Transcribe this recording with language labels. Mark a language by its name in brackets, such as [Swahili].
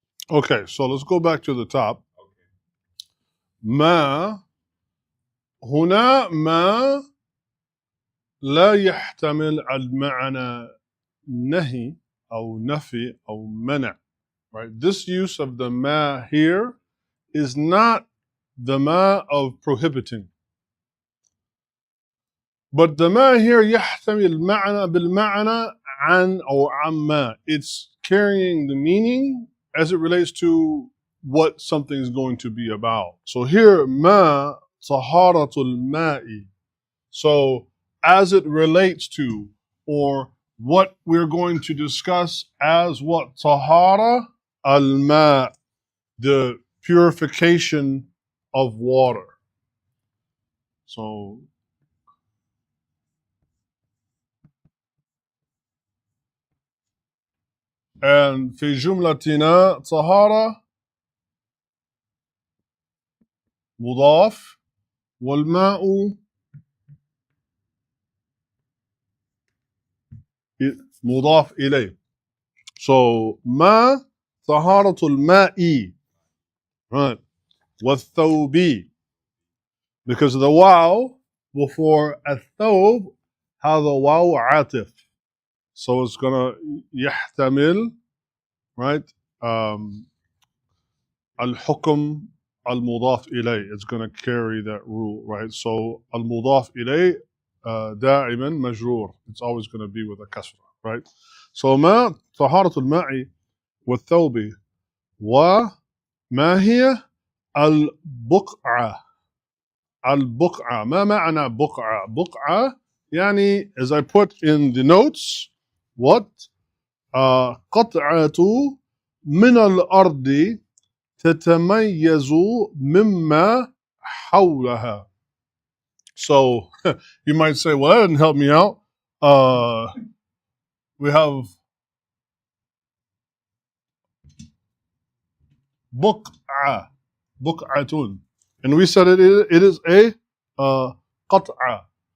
[English] Okay, so let's go back to the top. [Arabic] ما هنا ما لا يحتمل المعنى نهي أو نفي أو منع. [English] right? This use of the ma here is not the ma of prohibiting. But the ma here [Arabic] يحتمل معنى بالمعنى عن أو عما. [English] It's carrying the meaning as it relates to what something is going to be about. So here, ma taharatul ma'i. So as it relates to, or what we're going to discuss as what? Tahara al-ma, the purification of water. So and [Arabic] في جملتنا طهارة مضاف والماء مضاف إليه. So ما طهارة الماء, right? والثوب, [English] because of the [Arabic] واو [English] before [Arabic] الثوب هذا واو عاطف. [English] So it's gonna [Arabic] يحتمل, [English] right? [Arabic] الحكم المضاف إليه. [English] It's going to carry that rule, right? [Arabic] So المضاف إليه دائما مجرور. [English] It's always going to be with a kasra, right? [Arabic] So ما طهارة الماء والثوب وما هي البقعة. البقعة. ما معنى بقعة؟ بقعة يعني, [English] as I put in the notes, what? [Arabic] قطعة من الأرض تتميز مما حولها. [English] So you might say, well, that didn't help me out. We have [Arabic] بقعة, بقعة, [English] and we said it is a قطعة.